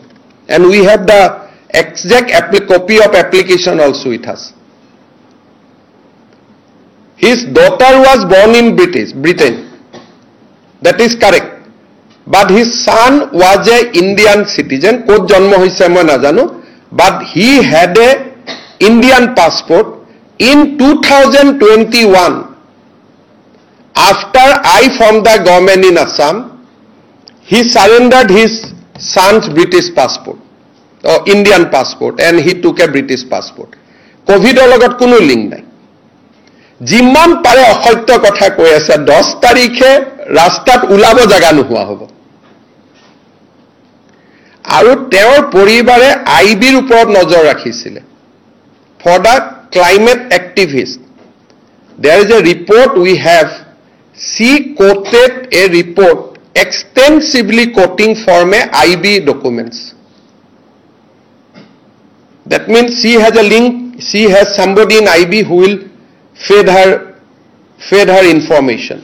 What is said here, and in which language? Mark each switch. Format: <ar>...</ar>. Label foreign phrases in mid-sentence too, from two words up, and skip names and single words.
<en>And we have the exact copy of application also with us. His daughter was born in Britain. That is correct. but his son was a Indian citizen.</en> <as>কʼত জন্ম হৈছে মই নাজানো,</as> <en>but he had a Indian passport. In 2021, after I formed the government in Assam, he surrendered his son's British passport, or Indian passport, and he took a British passport.</en> <as>Covid logot kono link nai. যিমান পাৰে অসত্য কথা কৈ আছে 10 তাৰিখে ৰাস্তাত উলাব জাগা নোহোৱা হ'ব আৰু তেওঁৰ পৰিবাৰে আইবিৰ ওপৰত নজৰ ৰাখিছিলে</as> <en>for the climate activist. There is a report we have. She quoted a report extensively quoting from a IB documents. That means she has a link, she has somebody in IB who will fed her information.</en>